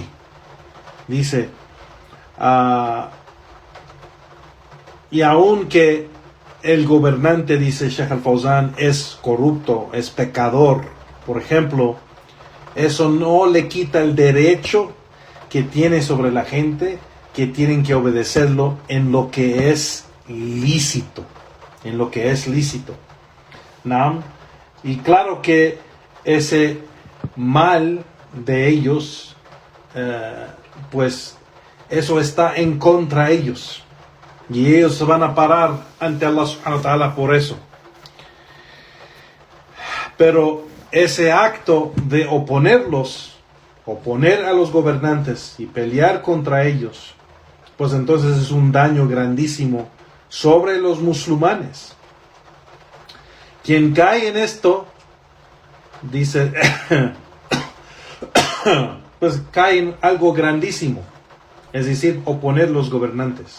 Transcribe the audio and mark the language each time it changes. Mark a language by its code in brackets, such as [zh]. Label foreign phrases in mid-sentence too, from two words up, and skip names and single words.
[es] Dice, y aunque el gobernante, dice Sheikh Al-Fawzan, es corrupto, es pecador, por ejemplo, eso no le quita el derecho que tiene sobre la gente, que tienen que obedecerlo en lo que es lícito, en lo que es lícito. ¿No? Y claro que ese mal de ellos, pues eso está en contra de ellos. Y ellos se van a parar ante Allah [ar] سبحانه وتعالى [es] por eso. Pero ese acto de oponer a los gobernantes y pelear contra ellos, pues entonces es un daño grandísimo sobre los musulmanes. Quien cae en esto, dice, pues cae en algo grandísimo, es decir, oponer a los gobernantes.